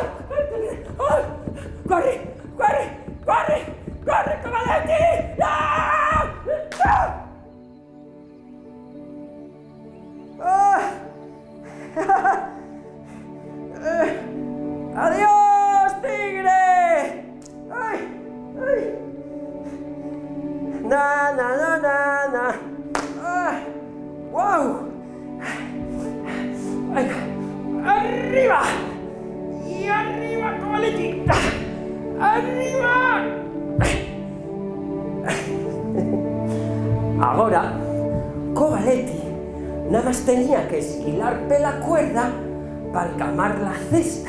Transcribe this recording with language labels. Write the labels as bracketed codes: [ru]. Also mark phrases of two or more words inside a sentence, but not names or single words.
[es] ¡Ay! ¡Corre! ¡Corre! ¡Corre! ¡Corre, Covaletti! ¡Ah! ¡Ah! ¡Adiós, tigre! ¡Ay! ¡Ay! ¡Na, na, na, na, na! ¡Ay! ¡Wow! ¡Ay! ¡Arriba! ¡Y arriba, Covaletti! ¡Arriba! Ahora, Covaletti nada más tenía que esquilar la cuerda para calmar la cesta.